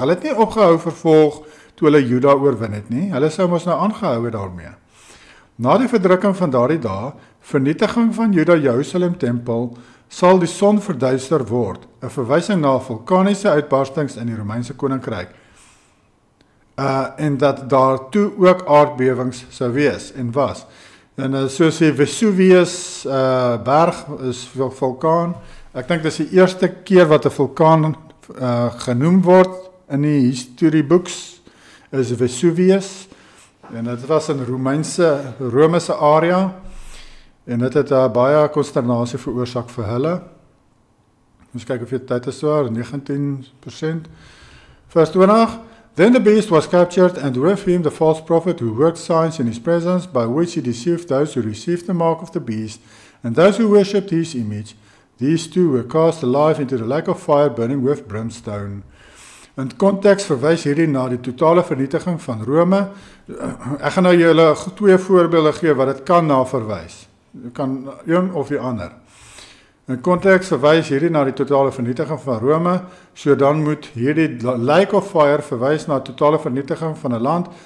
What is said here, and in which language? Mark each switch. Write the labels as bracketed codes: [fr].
[af] Hulle het nie opgehou vervolg toe hulle Juda oorwin het nie. Hulle sou mos nou aangehou het daarmee. Na die verdrukking van daardie dae, vernietiging van Juda Jerusalem tempel, sal die son verduister word, 'n verwysing na vulkaniese uitbarstings in die Romeinse koninkryk. En dat daartoe ook aardbewings sou wees en was. En soos die Vesuvius berg is vulkaan. Ek dink dis die eerste keer wat 'n vulkaan genoem word in die historiebooks is Vesuvius. En dit was in Romeinse area. En dit het baie konsternasie veroorsaak vir hulle. Ons kyk of jy tyd is daar, 19%. Vers 20. [en] Then the beast was captured, and with him the false prophet who worked signs in his presence, by which he deceived those who received the mark of the beast, and those who worshipped his image. These two were cast alive into the lake of fire burning with brimstone. [af] In konteks verwys hierdie na die totale vernietiging van Rome. Ek gaan nou julle 2 voorbeelde gee wat dit kan na verwys. Dit kan een of die ander. In konteks verwys hierdie na die totale vernietiging van Rome, so dan moet hierdie [en] lake of fire [af] verwys na totale vernietiging van 'n land.